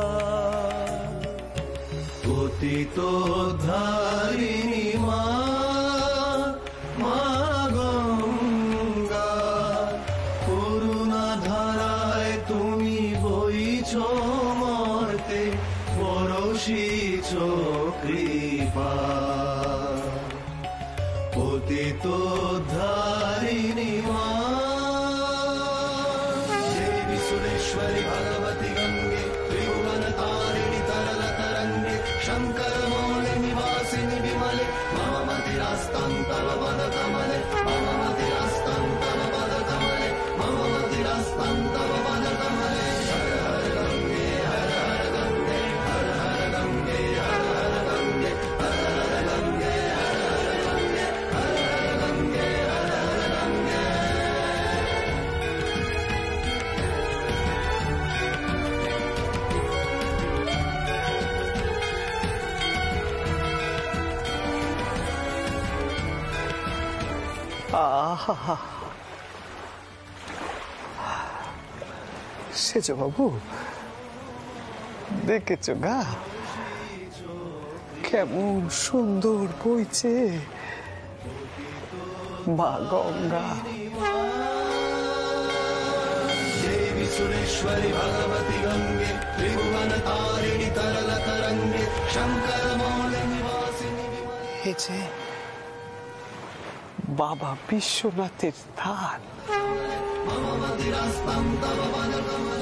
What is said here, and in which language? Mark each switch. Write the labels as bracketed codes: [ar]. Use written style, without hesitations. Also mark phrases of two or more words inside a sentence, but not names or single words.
[bn] পতিত ধারিণী মা মা গঙ্গা, করুণা ধারায় তুমি বইছ মর্তে, বরষিছ কৃপা। পতিত ধারিণী মা [sa] দেবী সুরেশ্বরী ভগবতী গঙ্গে, ত্রিভুवन तारिणी तरल तरंगे, शंकर मौले निवासिनी विमले, मम मतिरास्तं तव पद कमले, मम मतिरास्तं तव पद कमले, मम मतिरास्तं तव पद कमले। हर हर गंगे हर हर गंगे, हर हर गंगे हर हर गंगे, हर हर गंगे हर हर गंगे, हर हर गंगे हर हर गंगे। [bn] আহা, সেজ বাবু, দেখেছ গা কেমন সুন্দর বইছে মা গঙ্গা। [sa] देवी सुरेश्वरी भगवती गंगे, त्रिभुवन तारिणी तरल तरंगे, शंकर मौले निवासिनी विमले। [bn] এই যে বাবা বিশ্বনাথের স্থান, [sa] मम मतिरास्तं तव पद कमले,